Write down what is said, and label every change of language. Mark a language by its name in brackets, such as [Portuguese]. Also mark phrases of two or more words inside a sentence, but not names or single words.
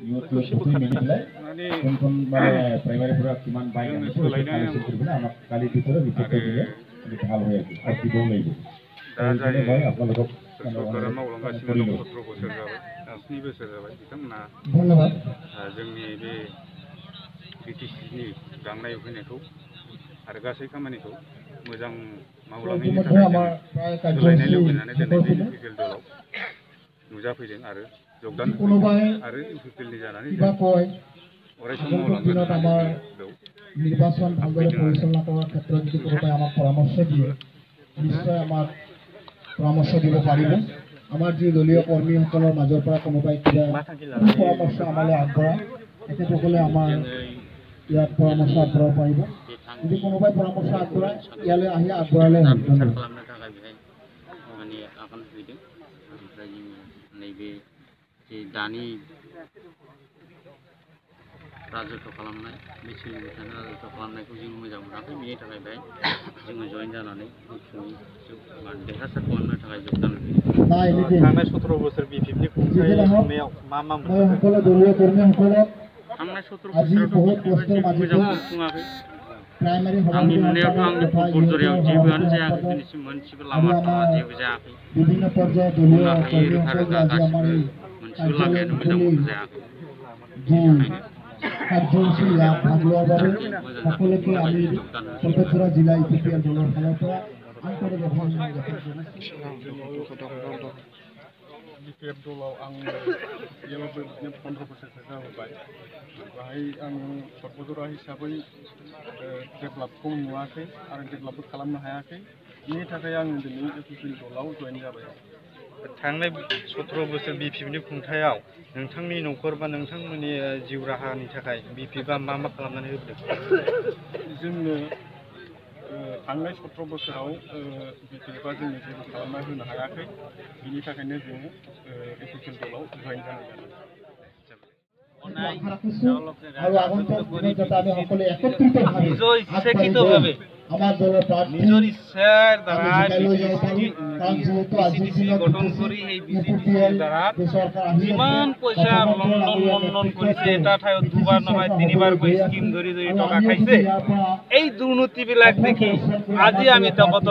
[Bodo] खुसिबो खालामनानै माने प्राइमारिफोरा किमान बाइक सोलायनाय [Assamese] আমাক কালি ভিতরে রিপোর্ট দিলে ভাল হয় আর কি বললাইবো [Bodo] दा जाय सरकारा मावलांगासिनो दं 17 बोसोर जाबाय 7 बोसोर जाबाय बिथांमोना धन्यबाद जोंनि बे बिटिसिनि गांनाय उखैनायखौ आरो गासै खामानिखौ मोजां मावलांनायनि थाखाय सोलायनाय लुबैनानै दिनै बे इउपिपिएल दलाव नुजाफैदों आरो जगदान आरो इउपिपिएलनि जानानै अरायसम मावलांगोन [Assamese] নির্বাচন ভালদৰে পৰিচালনা কৰাৰ ক্ষেত্ৰত যদি কোনোবাই আমাক পৰামৰ্শ দিয়ে নিশ্চয় আমাক পৰামৰ্শ দিব পাৰিব আমাৰ যি দলীয় কৰ্মীসকলৰ মাজৰ পৰা কোনোবাই কিবা পৰামৰ্শ আমালৈ আগবঢ়ায় তেখেতসকলে আমাৰ ইয়াত পৰামৰ্শ আগবঢ়াব পাৰিব যদি কোনোবাই পৰামৰ্শ আগবঢ়ায় ইয়ালৈ আহি আগবঢ়ালে [Bodo] नैबे दानि राजत्व खालामनाय बे सोलिबाय राजत्व खालामनायखौ जों मोजां मोनाखै बेनि थाखाय बेहाय जोङो जयेन जानानै देरहासार खालामनो थाखाय जगदान थांनाय 17 बोसोर बिपिएफनि खुंनायाव मा थांनाय 17 बोसोरावथ' मोजां खुङाखै आंनि नुनायावथ' आंनि बरजरियाव जेबोआनो जायाखै दिनैसिम मोनसेबो लामा सामा जेबो जायाखै बुङाखै रोखा रोखा गासिबो मोनसेबो लामायानो मोजां जायाखै [Assamese] কাৰ্যসূচী ভাগ লোৱাৰ বাবে সকলোকে আমি কলকাতা জিলা ইউপিপিএল দলৰ ফালৰ পৰা আন্তৰিক অভিনন্দন জ্ঞাপন [Bodo] बिपिएफ दलाव आं बेयावबो बिदिनो 15 बोसोरसो जाबोबाय बाहाय आं सर्बजरा हिसाबै डेभेलपखौ नुवाखै आरो डेभेलपबो खालामनो हायाखै बेनि थाखाय आं दिनै इउपिपिएल दलाव जयेन जाबाय थांनाय 17 बोसोर बिपिएफनि खुंथायाव नोंथांनि न'खर बा नोंथांमोननि जिउ राहानि थाखाय बिपिएफआ मा खालामनानै होदों जोंनो थांनाय 17 बोसोराव बिपिएफआ जोंनो जेबो खालामना होनो हायाखै बिनि थाखायनो जोङो इउपिपिएल दलाव जयेन जानाय जादों [Assamese] নিজৰ ইচ্ছাৰ দ্বাৰা বিচিডিচি গঠন কৰি সেই বিচিডিচিৰ দ্বাৰা যিমান পইচা লণ্ডন কৰিছে এটা ঠাইত দুবাৰ নহয় তিনিবাৰকৈ স্কিম ধৰি টকা খাইছে এই দুৰ্নীতিবিলাক দেখি আজি আমি জগতৰ